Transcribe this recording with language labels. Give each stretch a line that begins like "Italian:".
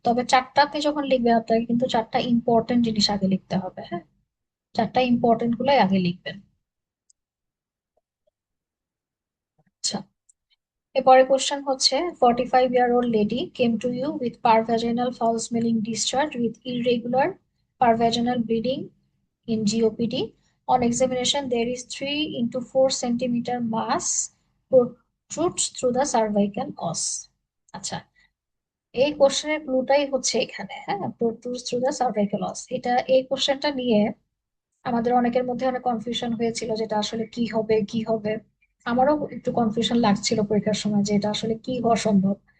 Bangla: তবে 4টা আপনি যখন লিখবেন, আপনাকে কিন্তু 4টা ইম্পর্টেন্ট জিনিস আগে লিখতে হবে, হ্যাঁ, 4টা ইম্পর্টেন্ট গুলাই আগে লিখবেন। আচ্ছা, এরপরে কোশ্চেন হচ্ছে,
English: 45-year-old lady came to you with per vaginal foul smelling discharge with irregular per vaginal bleeding in GOPD. On examination, there is 3 into 4 centimeter mass protrudes through the cervical os।
Bangla: আচ্ছা, এই কোশ্চেনের ক্লুটাই হচ্ছে এখানে, হ্যাঁ,
English: protrudes through the cervical os।
Bangla: এটা, এই কোশ্চেনটা নিয়ে আমাদের অনেকের মধ্যে অনেক কনফিউশন হয়েছিল, যেটা আসলে কি হবে কি হবে। আমারও একটু কনফিউশন লাগছিল পরীক্ষার সময় যে এটা আসলে কি হওয়া সম্ভব।